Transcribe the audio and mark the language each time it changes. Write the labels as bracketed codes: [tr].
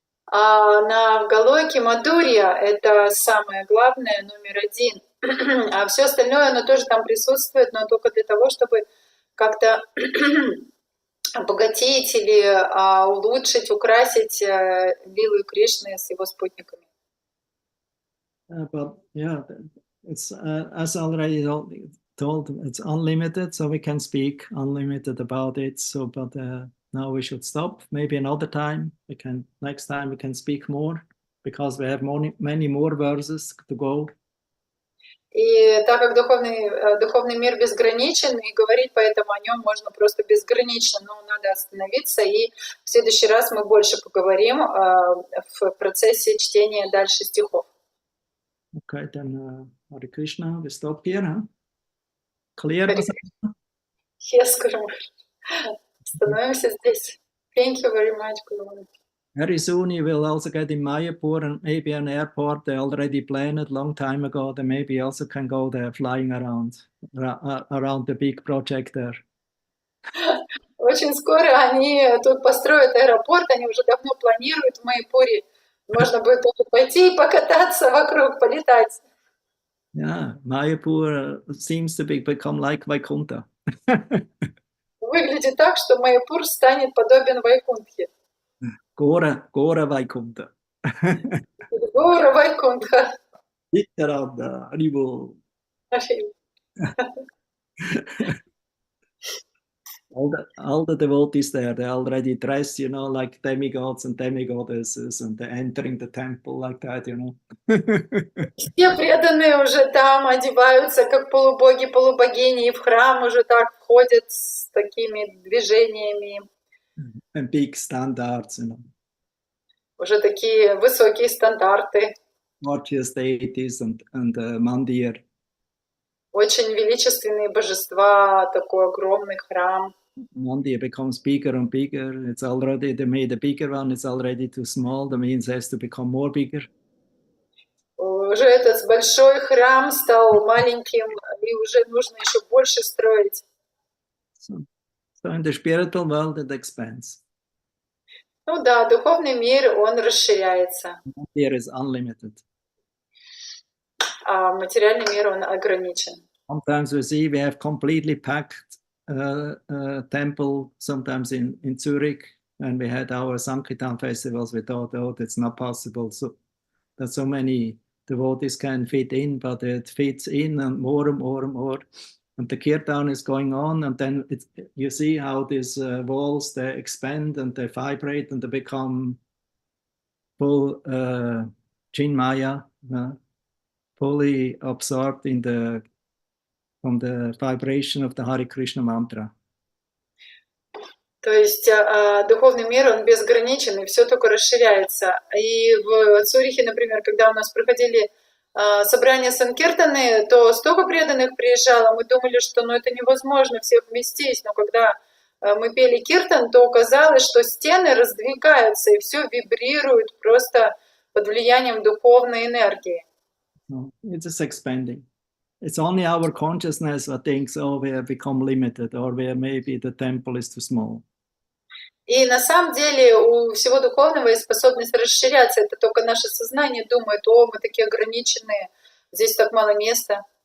[ru] А на Галоке Мадхурья это самое главное, номер один. А все остальное, оно тоже там присутствует, но только для того, чтобы как-то обогатить или улучшить, украсить лилу Кришны с его спутниками. [en] But yeah, it's as already told, it's unlimited, so we can speak unlimited about it. So, but now we should stop. Maybe another time. Next time we can speak more because we have many more verses to go. [ru] И так как духовный мир безграничен, и говорить поэтому о нем можно просто безгранично, но надо остановиться, и в следующий раз мы больше поговорим в процессе чтения дальше стихов. [en] Okay, then Hare Krishna, we stop here, huh? Clear? [ru] Я скажу, становимся здесь. [en] Thank you very much, Guru. Very soon you will also get in Mayapur and maybe an airport they already planned a long time ago. They maybe also can go there flying around the big project there. [ru] Очень скоро они тут построят аэропорт, они уже давно планируют в Майяпуре. Можно будет тоже пойти и покататься вокруг, полетать. [en] Yeah, Mayapur seems to become like Vaikuntha. [ru] Выглядит так, что Майяпур станет подобен Вайкунтхе. [en] Gora Vaikuntha. [ru] Гора Вайкунтха. [en] Nityananda, Haribol. All the devotees there, they're already dressed, like demigods and demigoddesses, and they're entering the temple like that, [ru] Все преданные уже там одеваются, как полубоги, полубогини, и в храм уже так входят с такими движениями. [en] And big standards, [ru] Уже такие высокие стандарты. [en] Gorgeous deities and mandir. [ru] Очень величественные божества, такой огромный храм. [en] Mandir becomes bigger and bigger. They made a bigger one, it's already too small. That means it has to become more bigger. [ru] Уже этот большой храм стал маленьким, и уже нужно еще больше строить. [en] So in the spiritual world it expands. [ru] Ну да, духовный мир, он расширяется. [en] Mandir is unlimited. [ru] А материальный мир, он ограничен. [en] Sometimes we see we have completely packed temple, sometimes in Zurich, and we had our Sankirtan festivals, we thought, that's not possible. So that so many devotees can fit in, but it fits in and more and more and more. And the kirtan is going on, and then you see how these walls, they expand and they vibrate and they become full Chinmaya, fully absorbed from the vibration of the Hare Krishna mantra. [ru] То есть духовный мир, он безграничен, и все только расширяется. И в Цюрихе, например, когда у нас проходили собрания Санкиртаны, то столько преданных приезжало, мы думали, что это невозможно всех вместить, но когда мы пели киртан, то оказалось, что стены раздвигаются, и все вибрирует просто под влиянием духовной энергии. [en] No, it's just expanding. It's only our consciousness that thinks, oh, we have become limited, or where maybe the temple is too small. [ru] И на самом деле у всего духовного есть способность расширяться. Это только наше сознание думает, мы такие ограниченные, здесь так мало места.